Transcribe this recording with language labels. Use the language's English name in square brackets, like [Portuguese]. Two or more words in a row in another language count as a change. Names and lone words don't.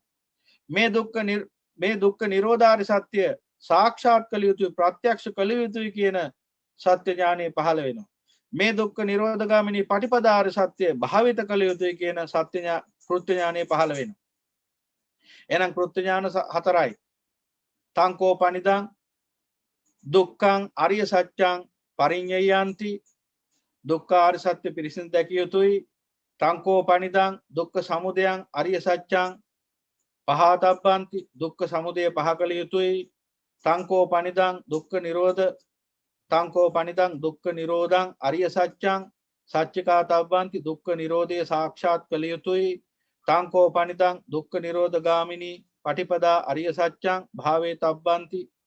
[Sinhala] මේ දුක්ඛ නිරෝධාරි සත්‍ය සාක්ෂාත් කළ යුතුයි, ප්‍රත්‍යක්ෂ කළ යුතුයි කියන සත්‍ය ඥානෙ පහළ වෙනවා. මේ දුක්ඛ නිරෝධගාමිනී පටිපදාාරි සත්‍ය භාවිත කළ යුතුයි කියන කෘත්‍ය ඥානෙ පහළ වෙනවා. එහෙනම් කෘත්‍ය ඥාන හතරයි. [Pali] තංකෝපනිදං දුක්ඛං අරිය සත්‍යං පරිඤ්ඤයන්ති. [Sinhala] දුක්ඛාරි සත්‍ය පිරිසිදු දැකිය යුතුයි. [Pali] තංකෝපනිදං දුක්ඛ සමුදයං අරිය සත්‍යං පහතබ්බන්ති. [Sinhala] දුක්ඛ සමුදය පහ කළ යුතුයි. [Pali] තංකෝපනිදං දුක්ඛ නිරෝධං අරිය සත්‍යං සච්චිකාතබ්බන්ති. [Sinhala] දුක්ඛ නිරෝධය සාක්ෂාත් කළ යුතුයි. [Pali] තංකෝපනිදං දුක්ඛ නිරෝධගාමිනී පටිපදා අරිය සත්‍යං භාවේතබ්බන්ති.